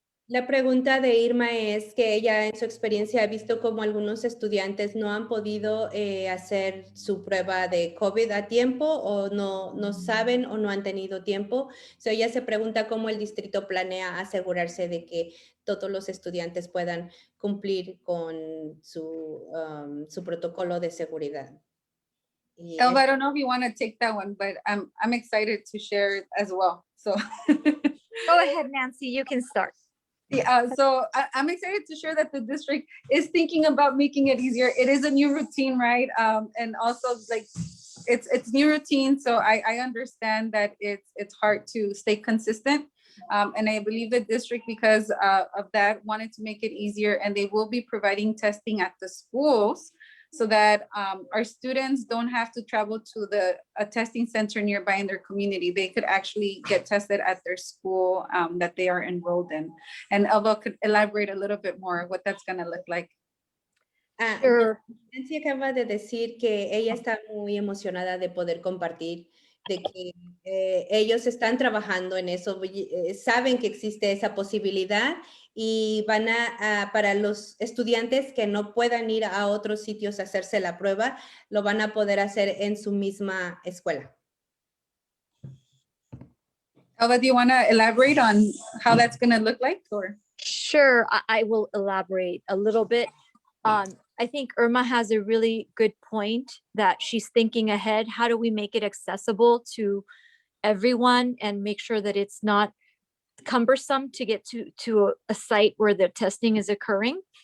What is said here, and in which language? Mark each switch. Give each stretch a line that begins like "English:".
Spanish: La pregunta de Irma es que ella en su experiencia ha visto como algunos estudiantes no han podido hacer su prueba de COVID a tiempo o no saben o no han tenido tiempo. So ella se pregunta cómo el distrito planea asegurarse de que todos los estudiantes puedan cumplir con su protocolo de seguridad.
English: Elva, I don't know if you want to take that one, but I'm excited to share it as well. So Go ahead, Nancy, you can start. Yeah, so I'm excited to share that the district is thinking about making it easier. It is a new routine, right? And also like it's new routine. So I understand that it's hard to stay consistent. And I believe the district, because of that, wanted to make it easier, and they will be providing testing at the schools so that our students don't have to travel to a testing center nearby in their community. They could actually get tested at their school that they are enrolled in. And Elva could elaborate a little bit more what that's going to look like. Sure.
Spanish: Nancy acaba de decir que ella está muy emocionada de poder compartir, de que ellos están trabajando en eso, saben que existe esa posibilidad y van para los estudiantes que no puedan ir a otros sitios a hacerse la prueba, lo van a poder hacer en su misma escuela.
English: Elva, do you want to elaborate on how that's going to look like? Or? Sure, I will elaborate a little bit. I think Irma has a really good point that she's thinking ahead. How do we make it accessible to everyone and make sure that it's not cumbersome to get to a site where the testing is occurring?